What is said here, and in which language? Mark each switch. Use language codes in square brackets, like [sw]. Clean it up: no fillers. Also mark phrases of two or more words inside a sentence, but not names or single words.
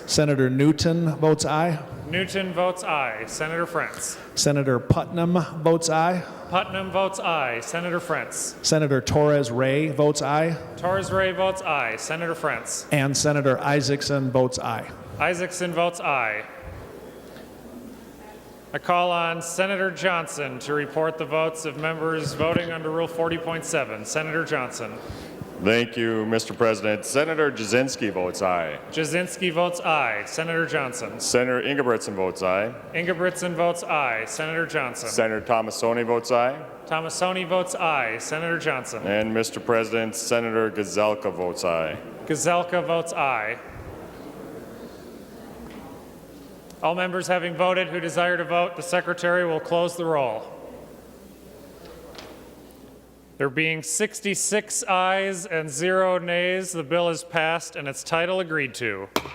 [en] Senator Newton votes aye. Newton votes aye. Senator Frentz. Senator Putnam votes aye. Putnam votes aye. Senator Frentz. Senator Torres Ray votes aye. Torres Ray votes aye. Senator Frentz. And Senator Isaacson votes aye. Isaacson votes aye. I call on Senator Johnson to report the votes of members voting under Rule 40.7. Senator Johnson. Thank you, Mr. President. Senator Jasinski votes aye. Jasinski votes aye. Senator Johnson. Senator Ingebrigtsen votes aye. Ingebrigtsen votes aye. Senator Johnson. Senator Tomasoni votes aye. Tomasoni votes aye. Senator Johnson. And Mr. President, Senator Gazelka votes aye. Gazelka votes aye. All members having voted who desire to vote, the Secretary will close the roll. There being 66 ayes and 0 nays, the bill is passed and its title agreed to.